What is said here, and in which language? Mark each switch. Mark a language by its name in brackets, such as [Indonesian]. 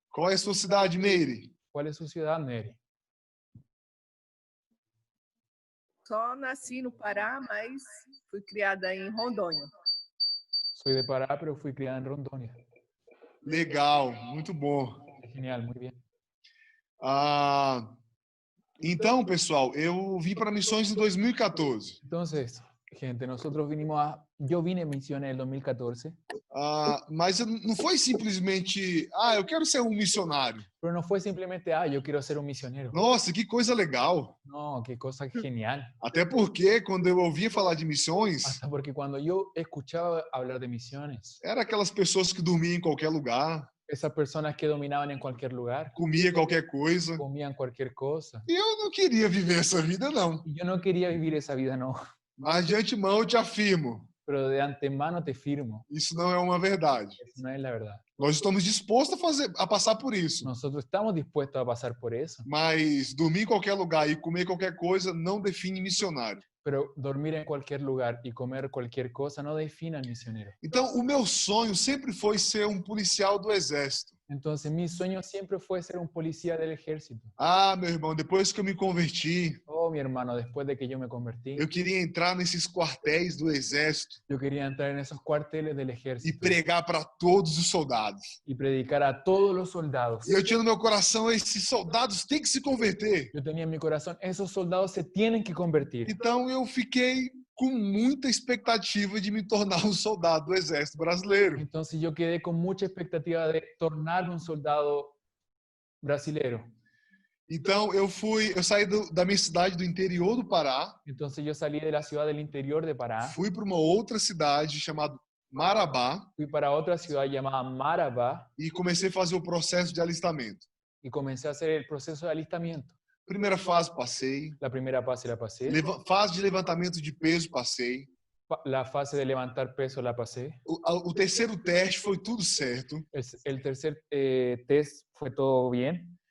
[Portuguese] Qual é a sua cidade, Meire? [Spanish] ¿Cuál es su ciudad, Mary? [Portuguese] Só nasci no Pará, mas fui criada em Rondônia. [Spanish] Soy de Pará, pero fui criada en Rondônia. [Portuguese] Legal, muito bom. [Spanish] Genial, muy bien. [Portuguese] Então, pessoal, eu vim para missões em 2014. [Spanish] Entonces, gente, yo vine a misiones en el 2014, [Portuguese] Mas não foi simplesmente, eu quero ser um missionário. [Spanish] pero no fue simplemente, yo quiero ser un misionero. [Portuguese] Nossa, que coisa legal. [Spanish] No, qué cosa genial. [Portuguese] Até porque, quando eu ouvia falar de missões, [Spanish] Hasta porque cuando yo escuchaba hablar de misiones, [Portuguese] era aquelas pessoas que dormiam em qualquer lugar, [Spanish] esas personas que dominaban en cualquier lugar, [Portuguese] comia qualquer coisa. [Spanish] comían cualquier cosa. [Portuguese] E eu não queria viver essa vida, não. [Spanish] Y yo no quería vivir esa vida, no. [Portuguese] Mas de antemão eu te afirmo, [Spanish] Pero de antemano te firmo, [Portuguese] isso não é uma verdade. [Spanish] eso no es la verdad. [Portuguese] Nós estamos dispostos a passar por isso. [Spanish] Nosotros estamos dispuestos a pasar por eso, [Portuguese] Mas dormir em qualquer lugar e comer qualquer coisa não define missionário. [Spanish] pero dormir en cualquier lugar y comer cualquier cosa no define al misionero. [Portuguese] Então, o meu sonho sempre foi ser um policial do exército. [Spanish] Entonces, mi sueño siempre fue ser un policía del ejército. [Portuguese] Meu irmão, depois que eu me converti, [Spanish] Oh, mi hermano, después de que yo me convertí, [Portuguese] eu queria entrar nesses quartéis do exército [Spanish] yo quería entrar en esos cuarteles del [Portuguese] e [Spanish] ejército [Portuguese] pregar para todos os soldados. [Spanish] y predicar a todos los soldados. [Portuguese] E eu tinha no meu coração, esses soldados têm que se converter. [Spanish] Yo tenía en mi corazón, esos soldados se tienen que convertir. [Portuguese] Então, eu fiquei com muita expectativa de me tornar um soldado do exército brasileiro. [Spanish] Entonces yo quedé con mucha expectativa de tornarme un soldado brasilero. [Portuguese] Então, eu saí da minha cidade do interior do Pará, [Spanish] Entonces yo salí de la ciudad del interior de Pará, [Portuguese] fui para uma outra cidade chamada Marabá [Spanish] fui para otra ciudad llamada Marabá [Portuguese] e comecei a fazer o processo de alistamento. [Spanish] y comencé a hacer el proceso de alistamiento. [Portuguese] Primeira fase, passei. [Spanish] La primera fase la pasé. [Portuguese] Fase de levantamento de peso, passei. [Spanish] La fase de levantar peso la pasé. [Portuguese] O terceiro teste foi tudo certo. [Spanish] El tercer test fue todo bien.